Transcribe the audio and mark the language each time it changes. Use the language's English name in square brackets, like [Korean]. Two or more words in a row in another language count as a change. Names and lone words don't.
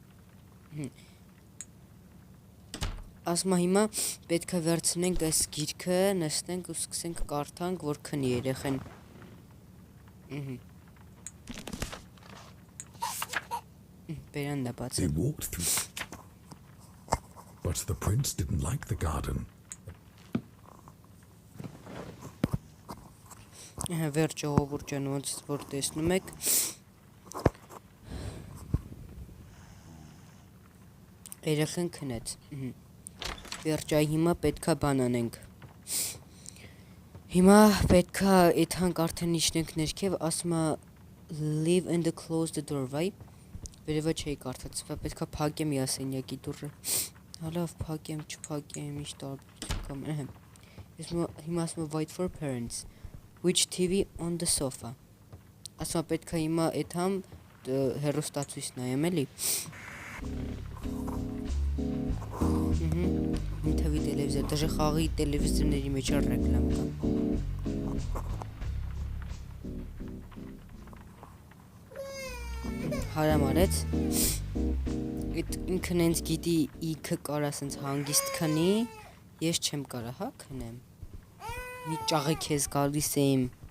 [Armenian] Ասմա հիմա պետք է վերցնենք այս գիրքը, նստենք ու սկսենք կարդանք, որ քնի երեխեն։ Բերանն է բացը։ [English] They walked through, but the prince didn't like the garden. [Armenian] Վերջ ժողովուրդ ջան, ոնց որ տեսնում եք, երեխեն քնեց։ Վերջ այ հիմա պետքա բան անենք։ Հիմա պետքա այդհանք արդեն իջնենք ներքև, ասում է [English] leave and close the door, [Armenian] վայ։ Վերևը չէի կարդաց, պետքա փակեմ յասենյակի դուռը։ Հալավ փակեմ, չփակեմ, ինչ տարբերություն կամ։ Հիմա ասում է [English] wait for parents. Which TV on the sofa. [Armenian] Ասում պետք է հիմա այդհամ հեռուստացույց նայեմ էլի։ Ինտավի տելևիզոր, դժե խաղի տելևիզորների մեջ ռեկլամ կա։ Հարամ արեց։ Այդ ինքն հենց գիտի իքը կարա սենց հանգիստ քնի, ես չեմ կարա, հա, քնեմ։ Մի ճաղը քեզ գալիս եմ։